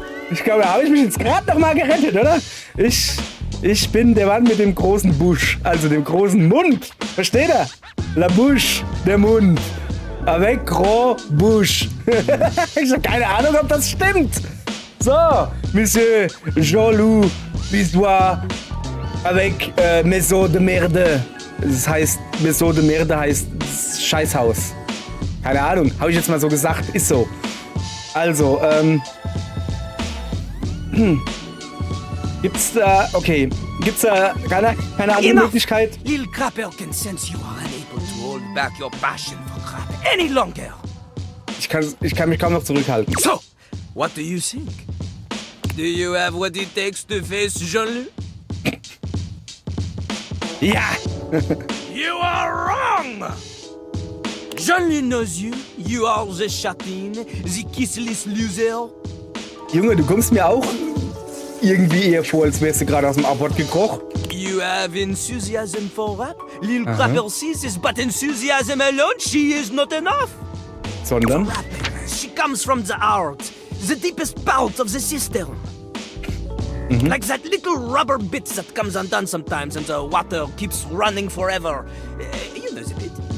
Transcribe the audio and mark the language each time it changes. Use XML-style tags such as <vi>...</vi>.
<de>Ich glaube, da habe ich mich jetzt gerade noch mal gerettet, oder? Ich bin der Mann mit dem großen Busch, also dem großen Mund. Versteht ihr?</de> <fr>La Bouche,</fr> <de>der Mund.</de> <fr>Avec gros bouche.</fr> <de>Ich habe keine Ahnung, ob das stimmt. So, Monsieur Jean-Louis Bisois</de> <fr>avec Maison de Merde.</fr> <de>Das heißt, Maison de Merde heißt Scheißhaus. Keine Ahnung, habe ich jetzt mal so gesagt. Ist so. Also, gibt's da keine andere Möglichkeit?</de> <en>Lil Crapper can sense you are unable to hold back your passion for crap any longer.</en> <de>Ich kann mich kaum noch zurückhalten.</de> <en>So, what do you think? Do you have what it takes to face Jean-Louis?</en> <de>Ja!</de> <en>You are wrong! Jean-Louis knows you. You are the chatin, the kissless loser.</en> <de>Junge, du kommst mir auch irgendwie eher vor, als wärst du gerade aus dem Abort gekrochen.</de> <en>You have enthusiasm for rap? Lil Crapper sees this, but enthusiasm alone, she is not enough.</en> <de>Sondern?</de> <en>She comes from the heart, the deepest part of the system. Like that little rubber bit that comes undone sometimes and the water keeps running forever. You know the bit.</en>